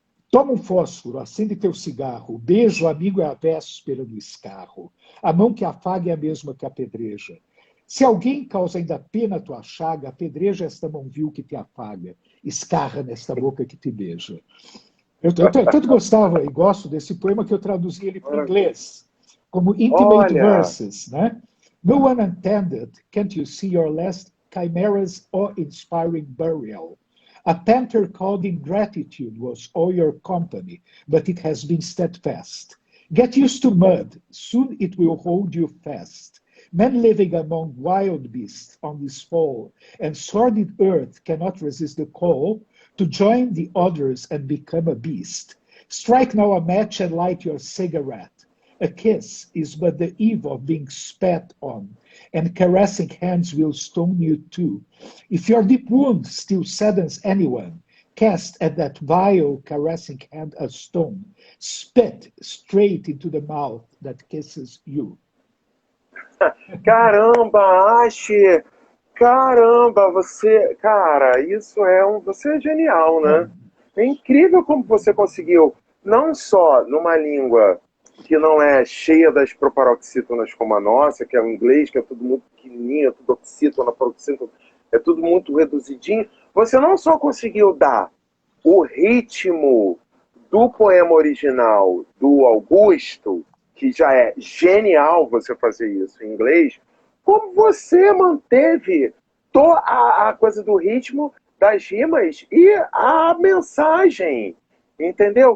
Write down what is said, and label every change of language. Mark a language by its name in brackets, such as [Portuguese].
[Portuguese] Toma um fósforo, acende teu cigarro, o beijo amigo é a véspera do escarro, a mão que afaga é a mesma que apedreja. Se alguém causa ainda pena a tua chaga, apedreja esta mão vil que te afaga, escarra nesta boca que te beija. Eu tanto gostava e gosto desse poema que eu traduzi ele para o inglês, como Intimate Olha, Verses, né? [English] No one intended, can't you see your last chimera's awe-inspiring burial? A panther called ingratitude was all your company, but it has been steadfast. Get used to mud, soon it will hold you fast. Men living among wild beasts on this fall, and sordid earth cannot resist the call to join the others and become a beast. Strike now a match and light your cigarette. A kiss is but the eve of being spat on, and caressing hands will stone you too. If your deep wound still saddens anyone, cast at that vile caressing hand a stone, spit straight into the mouth that kisses you. [Portuguese] caramba, Ashe, caramba, você, cara, você é genial, É, né? É incrível como você conseguiu, não só numa língua que não é cheia das proparoxítonas como a nossa, que é o inglês, que é tudo muito pequenininho, tudo oxítona, paroxítona, é tudo muito reduzidinho, você não só conseguiu dar o ritmo do poema original do Augusto, que já é genial você fazer isso em inglês, como você manteve toda a coisa do ritmo, das rimas e a mensagem, entendeu?